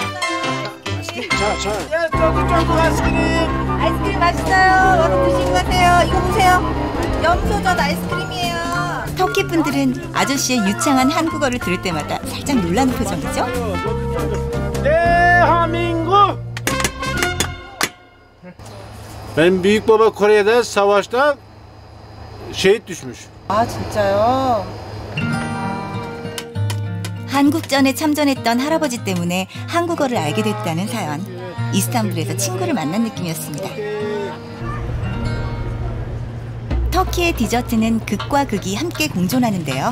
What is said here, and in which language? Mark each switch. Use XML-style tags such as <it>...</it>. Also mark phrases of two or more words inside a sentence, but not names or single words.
<ko>예, 쫀득쫀득 아이스크림. 아이스크림 맛있어요. 여러분 드시고 가세요. 이거 보세요. 염소젓 아이스크림이에요. 터키 분들은 아저씨의 유창한 한국어를 들을 때마다 살짝 놀라는 표정이죠? 대한민국.</ko> <tr>Benim büyük baba Kore'de savaşta şehit düşmüş.</tr> <ko>아 진짜요? 한국전에 참전했던 할아버지 때문에 한국어를 알게 됐다는 사연. 이스탄불에서 친구를 만난 느낌이었습니다. 터키의 디저트는 극과 극이 함께 공존하는데요.</ko>